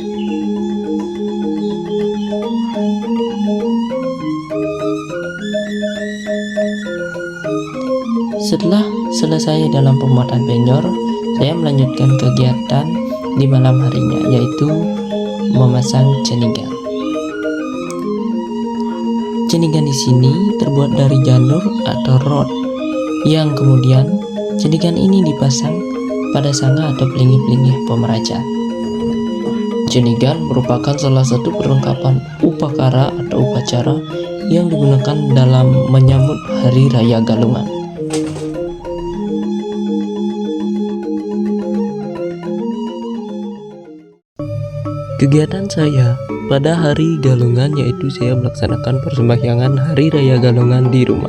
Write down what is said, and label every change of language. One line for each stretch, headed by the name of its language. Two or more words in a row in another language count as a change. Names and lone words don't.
Indonesian: Setelah selesai dalam pembuatan penyor, saya melanjutkan kegiatan di malam harinya, yaitu memasang ceningan. Ceningan di sini terbuat dari janur atau rod, yang kemudian ceningan ini dipasang pada sanga atau pelingi-pelingi pemerajaan. Ceningan merupakan salah satu perlengkapan upakara atau upacara yang digunakan dalam menyambut Hari Raya Galungan. Kegiatan saya pada hari Galungan yaitu saya melaksanakan persembahyangan Hari Raya Galungan di rumah.